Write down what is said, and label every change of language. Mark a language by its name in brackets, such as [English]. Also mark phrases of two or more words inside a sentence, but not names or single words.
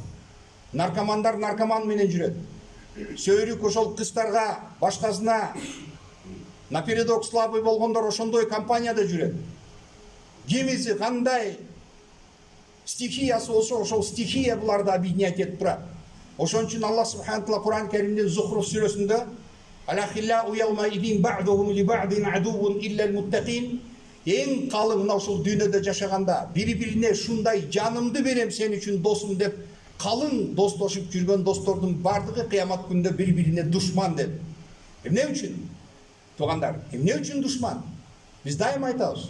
[Kyrgyz] Наркомандар наркоман менен жүрөт. Сөйрүк ошол кыздарга, башкасына [Russian] напередок слабый [Kyrgyz] болгондор ошондой компанияда жүрөт. Кимиси кандай стихиясы болсо, ошол стихия буларды объединять этип турат. Ошон үчүн Аллах [Arabic] سبحانه تعالى [Kyrgyz] Кур'ан Каримдин Зухруф сүрөсүндө [Arabic] «الأخلاء يومئذ بعضهم لبعض عدو إلا المتقين». [Kyrgyz] Эң калың мына ушул дүйнөдө жашаганда бири-бирине шундай жанымды берем сен үчүн досум деп калың достошуп жүргөн достордун бардыгы кыямат күндө бири-бирине душман деп. Эмне үчүн? Туугандар, эмне үчүн душман? Биз дайыма айтабыз.